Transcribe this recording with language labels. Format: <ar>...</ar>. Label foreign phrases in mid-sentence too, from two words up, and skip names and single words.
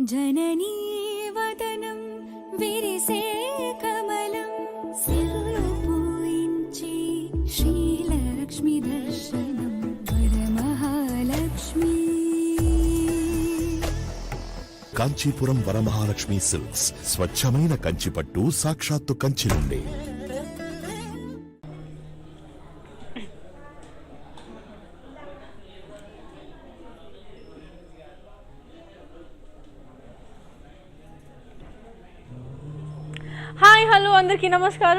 <te>జననీ వదనం విరిసె కమలం సిరుపూయించి శ్రీలక్ష్మీ దర్శనం వరమహాలక్ష్మీ కాంచీపురం వరమహాలక్ష్మి సిల్క్స్ స్వచ్ఛమైన కంచిపట్టు సాక్షాత్తు కంచి నుండి.</te> <en>Hi hello</en> <te>అందరికీ నమస్కారం.</te>